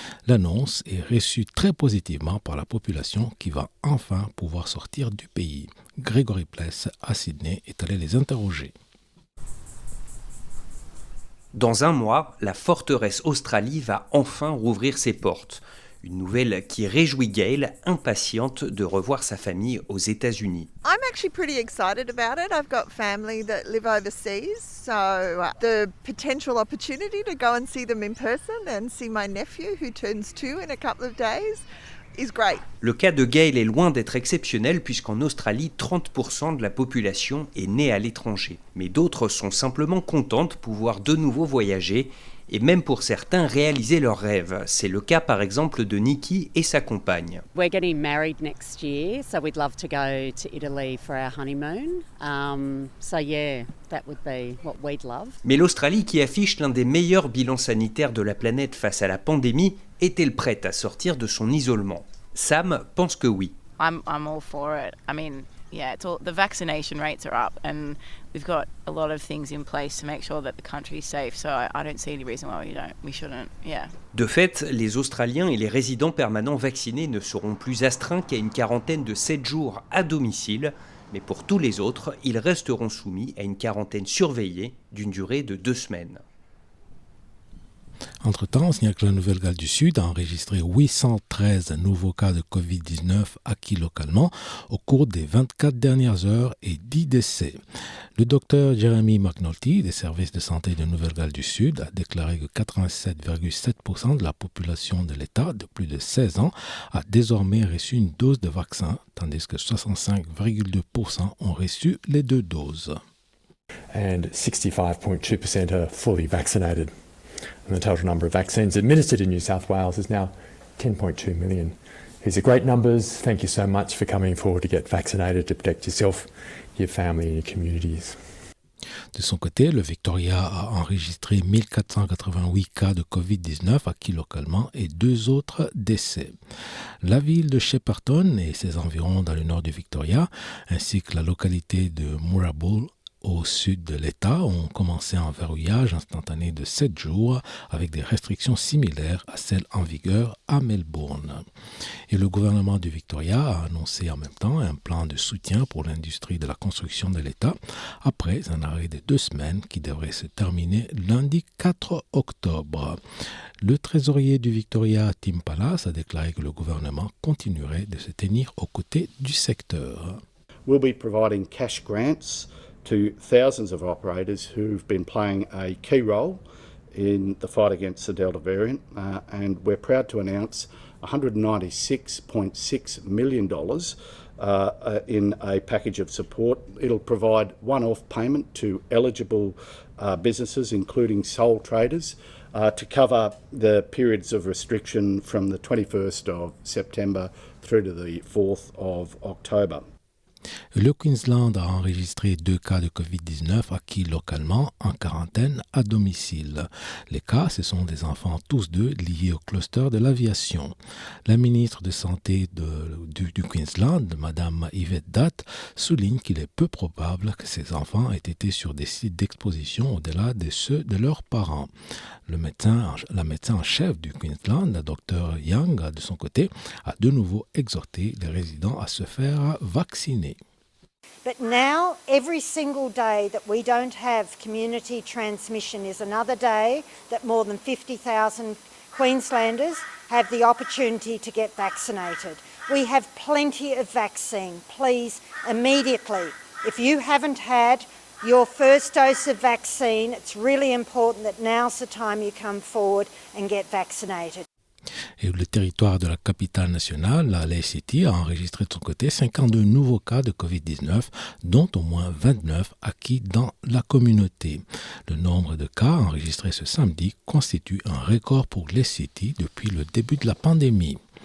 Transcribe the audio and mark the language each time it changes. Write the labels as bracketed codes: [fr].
[fr] L'annonce est reçue très positivement par la population qui va enfin pouvoir sortir du pays. Grégory Pless, à Sydney, est allé les interroger. Dans un mois, la forteresse Australie va enfin rouvrir ses portes. Une nouvelle qui réjouit Gail, impatiente de revoir sa famille aux États-Unis. [en] I'm actually pretty excited about it. I've got family that live overseas, so the potential opportunity to go and see them in person and see my nephew who turns 2 in a couple of days is great. [fr] Le cas de Gail est loin d'être exceptionnel puisqu'en Australie, 30% de la population est née à l'étranger. Mais d'autres sont simplement contents de pouvoir de nouveau voyager et même pour certains réaliser leurs rêves. C'est le cas par exemple de Nikki et sa compagne. [en] We're getting married next year, so we'd love to go to Italy for our honeymoon. So yeah, that would be what we'd love. [fr] Mais l'Australie, qui affiche l'un des meilleurs bilans sanitaires de la planète face à la pandémie, est-elle prête à sortir de son isolement ? Sam pense que oui. [en] I'm all for it. I mean, yeah, the vaccination rates are up and we've got a lot of things in place to make sure that the country is safe. So I don't see any reason why we shouldn't. Yeah. [fr] De fait, les Australiens et les résidents permanents vaccinés ne seront plus astreints qu'à une quarantaine de 7 jours à domicile. Mais pour tous les autres, ils resteront soumis à une quarantaine surveillée d'une durée de 2 semaines. Entre-temps, c'est que la Nouvelle-Galles du Sud a enregistré 813 nouveaux cas de Covid-19 acquis localement au cours des 24 dernières heures et 10 décès. Le docteur Jeremy McNulty des services de santé de Nouvelle-Galles du Sud a déclaré que 87,7% de la population de l'État de plus de 16 ans a désormais reçu une dose de vaccin, tandis que 65,2% ont reçu les 2 doses. [en] And 65.2% are fully vaccinated. And the total number of vaccines administered in New South Wales is now 10.2 million. These are great numbers. Thank you so much for coming forward to get vaccinated to protect yourself, your family and your communities. [fr] De son côté, le Victoria a enregistré 1488 cas de Covid-19 acquis localement et 2 autres décès. La ville de Shepparton et ses environs dans le nord du Victoria, ainsi que la localité de Moorabool, au sud de l'État ont commencé un verrouillage instantané de 7 jours avec des restrictions similaires à celles en vigueur à Melbourne. Et le gouvernement du Victoria a annoncé en même temps un plan de soutien pour l'industrie de la construction de l'État après un arrêt de 2 semaines qui devrait se terminer lundi 4 octobre. Le trésorier du Victoria, Tim Pallas, a déclaré que le gouvernement continuerait de se tenir aux côtés du secteur. [en] We'll be providing cash grants to thousands of operators who've been playing a key role in the fight against the Delta variant, and we're proud to announce $196.6 million in a package of support. It'll provide one-off payment to eligible businesses, including sole traders, to cover the periods of restriction from the 21st of September through to the 4th of October. [fr] Le Queensland a enregistré 2 cas de COVID-19 acquis localement en quarantaine à domicile. Les cas, ce sont des enfants tous deux liés au cluster de l'aviation. La ministre de Santé du Queensland, Mme Yvette Datt, souligne qu'il est peu probable que ces enfants aient été sur des sites d'exposition au-delà de ceux de leurs parents. La médecin en chef du Queensland, la Dr Young, de son côté, a de nouveau exhorté les résidents à se faire vacciner. [en] But now, every single day that we don't have community transmission is another day that more than 50,000 Queenslanders have the opportunity to get vaccinated. We have plenty of vaccine. Please, immediately, if you haven't had your first dose of vaccine, it's really important that now's the time you come forward and get vaccinated. [fr] Et le territoire de la capitale nationale, la LA-City, a enregistré de son côté 52 nouveaux cas de COVID-19, dont au moins 29 acquis dans la communauté. Le nombre de cas enregistrés ce samedi constitue un record pour LA-City depuis le début de la pandémie.